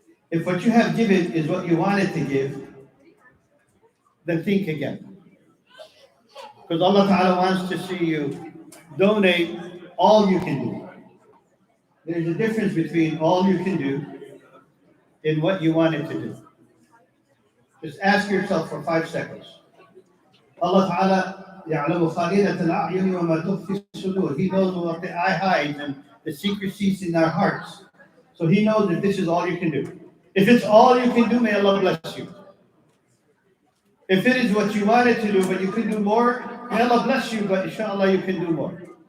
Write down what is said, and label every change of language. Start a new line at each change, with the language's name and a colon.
English: If what you have given is what you wanted to give, then think again. Because Allah Ta'ala wants to see you donate all you can do. There's a difference between all you can do and what you wanted to do. Just ask yourself for 5 seconds.
Arabic: Allah Ta'ala يَعْلَمُ خَائِنَةَ الْأَعْيُنِ وَمَا تُخْفِي الصُّدُورِ.
English: He knows what the eye hides and the secrecies in our hearts. So He knows that this is all you can do. If it's all you can do, may Allah bless you. If it is what you wanted to do, but you can do more, may Allah bless you, but inshallah you can do more.